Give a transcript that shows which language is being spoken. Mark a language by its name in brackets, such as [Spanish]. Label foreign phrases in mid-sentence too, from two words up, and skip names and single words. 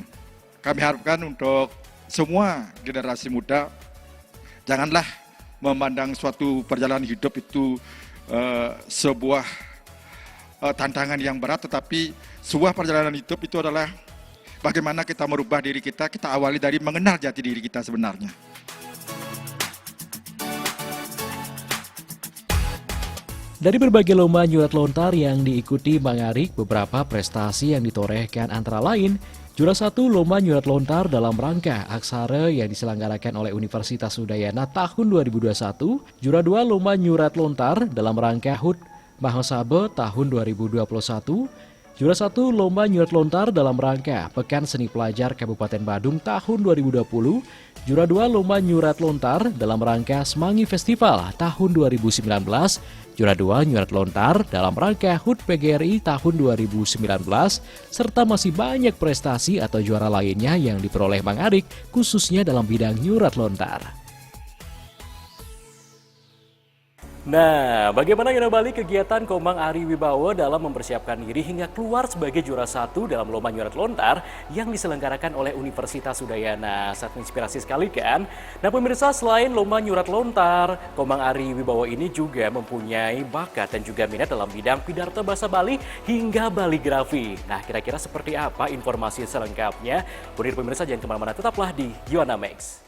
[Indonesian] Kami harapkan untuk semua generasi muda, janganlah memandang suatu perjalanan hidup itu sebuah tantangan yang berat, tetapi sebuah perjalanan hidup itu adalah bagaimana kita merubah diri kita awali dari mengenal jati diri kita sebenarnya. Dari berbagai lomba nyurat lontar yang diikuti Bang Arik, beberapa prestasi yang ditorehkan antara lain juara 1 lomba nyurat lontar dalam rangka aksara yang diselenggarakan oleh Universitas Udayana tahun 2021, juara 2 lomba nyurat lontar dalam rangka HUT Mahasaba tahun 2021, juara 1 lomba nyurat lontar dalam rangka Pekan Seni Pelajar Kabupaten Badung tahun 2020, juara 2 lomba nyurat lontar dalam rangka Semanggi Festival tahun 2019, juara 2 nyurat lontar dalam rangka HUT PGRI tahun 2019, serta masih banyak prestasi atau juara lainnya yang diperoleh Bang Arik khususnya dalam bidang nyurat lontar. Nah, bagaimana Yonabali kegiatan Komang Ari Wibawa dalam mempersiapkan diri hingga keluar sebagai juara 1 dalam lomba nyurat lontar yang diselenggarakan oleh Universitas Udayana? Sangat inspirasi sekali kan? Nah pemirsa, selain lomba nyurat lontar, Komang Ari Wibawa ini juga mempunyai bakat dan juga minat dalam bidang pidarta bahasa Bali hingga baligrafi. Nah kira-kira seperti apa informasi selengkapnya? Budir pemirsa, jangan kemana-mana, tetaplah di Yohana Max.